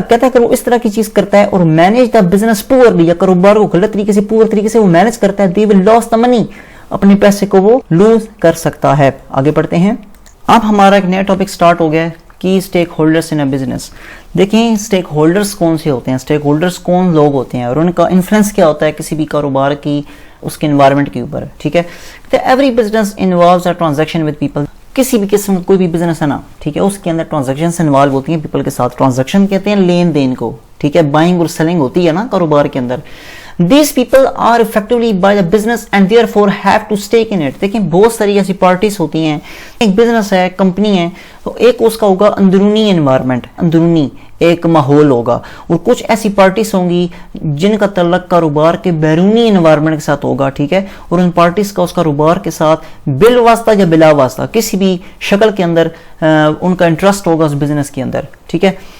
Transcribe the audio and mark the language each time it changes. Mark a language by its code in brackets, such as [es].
[ur] کہتا ہے کہ وہ اس طرح کی چیز کرتا ہے اور [en] manage the business poorly, [ur] یا کاروبار کو غلط طریقے سے پور طریقے سے وہ مینیج کرتا ہے, [en] they will lose the money, [ur] اپنے پیسے کو وہ لوز کر سکتا ہے. آگے پڑھتے ہیں. اب ہمارا ایک نیا ٹاپک سٹارٹ ہو گیا ہے, کی [en] Stakeholders in a business. [ur] دیکھیں اسٹیک ہولڈرز کون سے ہوتے ہیں, اسٹیک ہولڈرز کون لوگ ہوتے ہیں اور ان کا انفلوئنس کیا ہوتا ہے کسی بھی کاروبار کی اس کے انوائرمنٹ کے اوپر, ٹھیک ہے. [en] Every business involves a transaction with people. [ur] کسی بھی قسم کوئی بھی بزنس ہے نا, ٹھیک ہے, اس کے اندر ٹرانزیکشنز انوالو ہوتی ہیں پیپل کے ساتھ. ٹرانزیکشن کہتے ہیں لین دین کو, ٹھیک ہے, بائنگ اور سیلنگ ہوتی ہے نا کاروبار کے اندر. [en] These people are effectively by the business and therefore have to stake in it. [ur] دیکھیں بہت ساری ایسی پارٹیز ہوتی ہیں, ایک بزنس ہے, کمپنی ہے, تو ایک اس کا ہوگا اندرونی انوائرمنٹ, اندرونی ایک ماحول ہوگا, اور کچھ ایسی پارٹیز ہوں گی جن کا تعلق کاروبار کے بیرونی انوائرمنٹ کے ساتھ ہوگا, ٹھیک ہے, اور ان پارٹیز کا اس کاروبار کے ساتھ بال واسطہ یا بلا واسطہ کسی بھی شکل کے اندر ان کا انٹرسٹ ہوگا اس بزنس کے اندر, ٹھیک ہے.